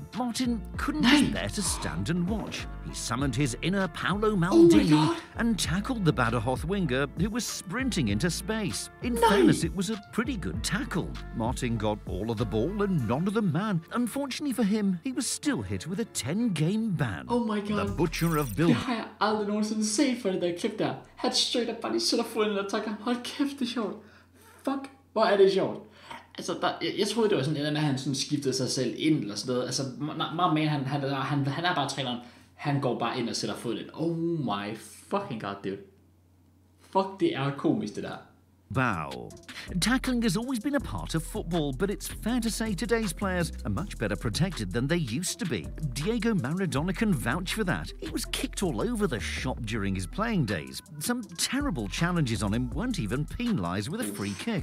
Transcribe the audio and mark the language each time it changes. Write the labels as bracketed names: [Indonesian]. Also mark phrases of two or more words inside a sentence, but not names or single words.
[English] Martin couldn't be there to stand and watch. He summoned his inner Paolo Maldini and tackled the Badajoz winger, who was sprinting into space. In fairness, it was a pretty good tackle. Martin got all of the ball and none of the man. Unfortunately for him, he was still hit with a 10-game ban. Oh my god. The butcher of Blev. [Danish] Det har jeg aldrig nogensinde set for det der klip der. Han [English] straight up [Danish] bare lige sætter foden og tager ham. Hold kæft, det er sjovt. Fuck, hvor er det sjovt. Altså, jeg troede, det var sådan, at han sådan skiftede sig selv ind, eller sådan noget. Altså, han er bare træneren. Han går bare ind og sætter foden ind. [English] Oh my fucking god, dude. [Danish] Fuck, det er komisk, det der. [English] Bow. Tackling has always been a part of football, but it's fair to say today's players are much better protected than they used to be. Diego Maradona can vouch for that. He was kicked all over the shop during his playing days. Some terrible challenges on him weren't even penalised with a free kick.